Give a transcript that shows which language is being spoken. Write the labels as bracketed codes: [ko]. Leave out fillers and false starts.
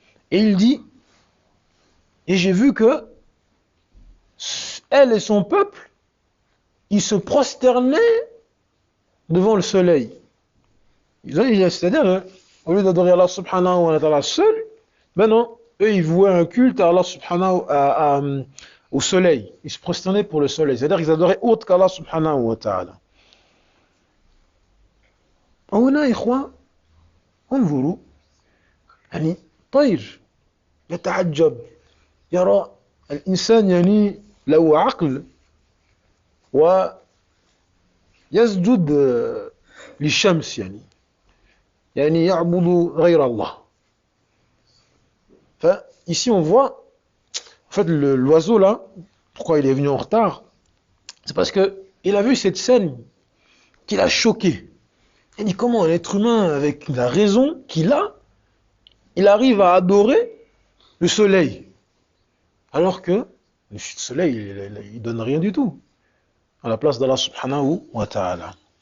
[fr] Et il dit, et j'ai vu que elle et son peuple, ils se prosternaient devant le soleil. C'est-à-dire, au lieu d'adorer [ar] Allah subhanahu wa ta'ala [fr] seul, ben non, eux ils vouaient un culte à Allah subhanahu au soleil. Ils se prosternaient pour le soleil. C'est-à-dire qu'ils adoraient autre qu' [ar] Allah subhanahu wa ta'ala. هنا يا إخوان انظروا يعني طير يتعجب يرى الإنسان يعني له عقل ويسجد للشمس يعني يعبد غير الله. [fr] Ici on voit en fait l'oiseau là, pourquoi il est venu en retard, c'est parce que il a vu cette scène qui l'a choqué. Il dit comment un être humain avec la raison qu'il a, il arrive à adorer le soleil, alors que le soleil il donne rien du tout à la place d' [ar] Allah subhanahu wa ta'ala.